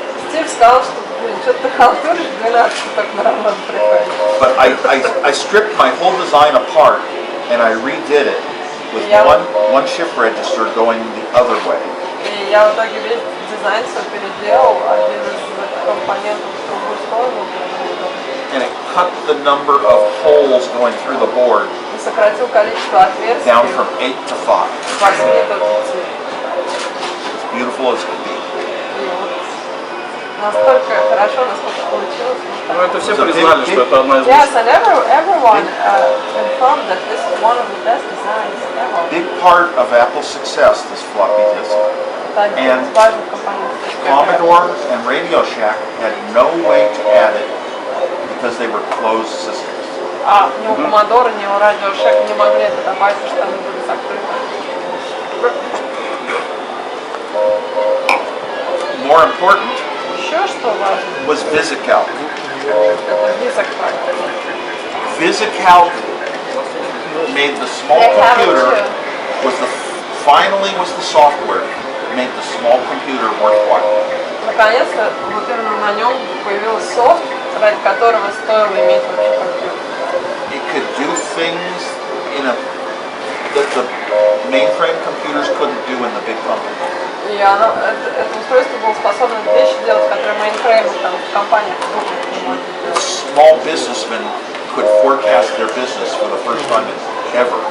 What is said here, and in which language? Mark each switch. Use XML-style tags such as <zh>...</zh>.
<ru>Стив сказал, что, блин, что-то ты халтуришь, 12 только на работу приходишь.</ru> <en>But I stripped my whole design apart and I redid it with Yeah. one shift register going the other way.</en> <ru>И я в итоге весь дизайн все переделал, один из компонентов в другую сторону передвинул.</ru> <en>And it cut the number of holes going through the board</en> <ru>И сократил количество отверстий</ru> <en>down from 8 to 5.</en> <ru>с 8 до 5.</ru> <en>As beautiful as could be.</en> <ru>И вот настолько хорошо, насколько получилось. Ну это все признали, что это одна из</ru> <en>Yes, and everyone confirmed that this is one of the best designs ever. Big part of Apple's success, this floppy disk.</en> <ru>Это один из важных компонентов.</ru> <en>Commodore and Radio Shack had no way to add it because they were closed systems.</en> <ru>А ни у Commodore, ни у Radio Shack не могли это добавить, потому что они были закрыты.</ru> <en>More important</en> <ru>Еще что важно,</ru> <en>was VisiCalc.</en> <ru>это VisiCalc.</ru> <en>VisiCalc made the small They have it computer too. was the finally was the software that made the small computer worthwhile.</en> <ru>Наконец-то, вот именно на нем появился софт, ради которого стоило иметь вообще компьютер.</ru> <en>It could do things in a that the mainframe computers couldn't do in the big companies.</en> <ru>И это устройство было способно вещи делать, которые мейнфреймы там в компаниях крупных не могут делать.</ru> <en>Small businessmen could forecast their business for the first time ever.</en>